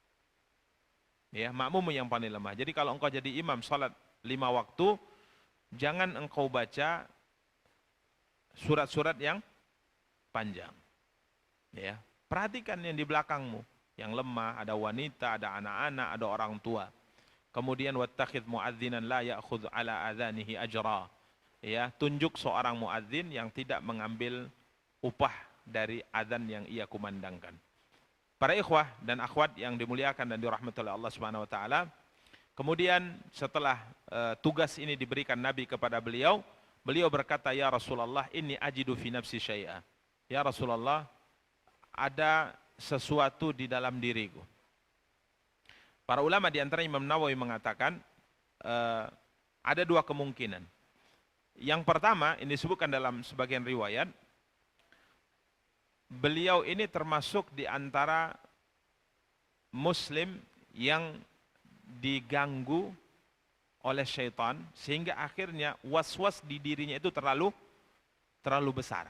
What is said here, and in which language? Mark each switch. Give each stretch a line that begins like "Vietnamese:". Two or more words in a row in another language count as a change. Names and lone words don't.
Indonesian: Ya, makmummu yang paling lemah. Jadi kalau engkau jadi imam salat 5 waktu, jangan engkau baca surat-surat yang panjang. Ya, perhatikan yang di belakangmu, yang lemah, ada wanita, ada anak-anak, ada orang tua.
Arabic: Kemudian واتخذ مؤذنا لا يأخذ على أذانه أجرا.
Indonesian: Ya, tunjuk seorang muadzin yang tidak mengambil upah dari azan yang ia kumandangkan. Para ikhwah dan akhwat yang dimuliakan dan dirahmati oleh Allah
Arabic: سبحانه وتعالى,
Indonesian: kemudian setelah tugas ini diberikan Nabi kepada beliau, beliau berkata,
Arabic: يا رسول الله, إني أجد في نفسي شيئا. يا رسول الله,
Indonesian: ada sesuatu di dalam diriku. Para ulama di antara Imam Nawawi mengatakan ada 2 kemungkinan. Yang pertama, ini disebutkan dalam sebagian riwayat, beliau ini termasuk di antara muslim yang diganggu oleh syaitan, sehingga akhirnya was-was di dirinya itu terlalu besar.